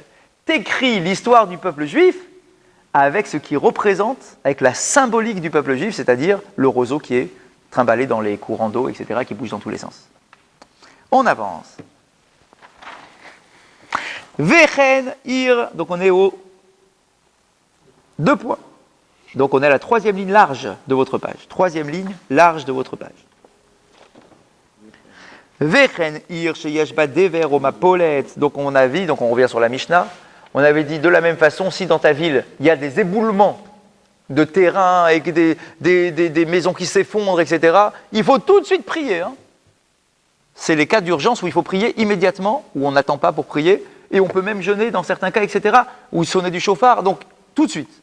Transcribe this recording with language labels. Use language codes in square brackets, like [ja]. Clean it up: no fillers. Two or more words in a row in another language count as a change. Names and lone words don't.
[fr] T'écris l'histoire du peuple juif avec ce qui représente, avec la symbolique du peuple juif, c'est-à-dire le roseau qui est trimballé dans les courants d'eau, etc., qui bouge dans tous les sens. On avance. [he] וכן עיר, [fr] donc on est au 2 points. Donc on est à la 3e ligne large de votre page. 3e ligne large de votre page. [he] וכן עיר שיש בה דבר או מפולת. [fr] Donc on a vu, donc on revient sur la Mishnah. On avait dit de la même façon, si dans ta ville il y a des éboulements de terrain avec des maisons qui s'effondrent, etc., il faut tout de suite prier. Hein. C'est les cas d'urgence où il faut prier immédiatement, où on n'attend pas pour prier, et on peut même jeûner dans certains cas, etc., où sonner du chauffard, donc tout de suite.